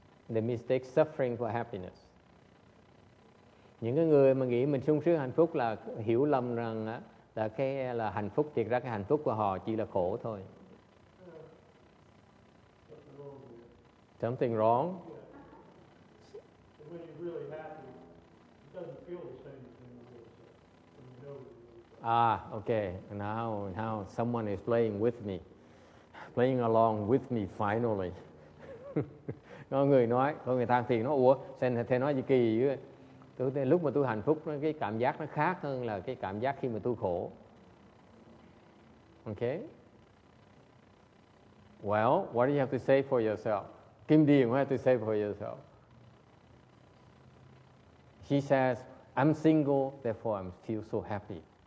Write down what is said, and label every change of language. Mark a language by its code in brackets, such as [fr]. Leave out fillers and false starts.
[en] They mistake suffering for happiness. [vi] Những cái người mà nghĩ mình sung sướng hạnh phúc là hiểu lầm rằng là cái là hạnh phúc, thiệt ra cái hạnh phúc của họ chỉ là khổ thôi. [en] Something wrong? And when you're really happy, it doesn't feel the same as when you're really sad. When you know you're really sad. Okay. Now someone is playing with me. Playing along with me finally. [vi] Có người nói, có người than phiền nói, ủa, thầy nói gì kỳ dữ. Lúc mà tôi hạnh phúc, cái cảm giác nó khác hơn là cái cảm giác khi mà tôi khổ. [en] Okay? Well, what do you have to say for yourself? Kim Điền, what do you have to say for yourself? She says, I'm single, therefore I feel so happy.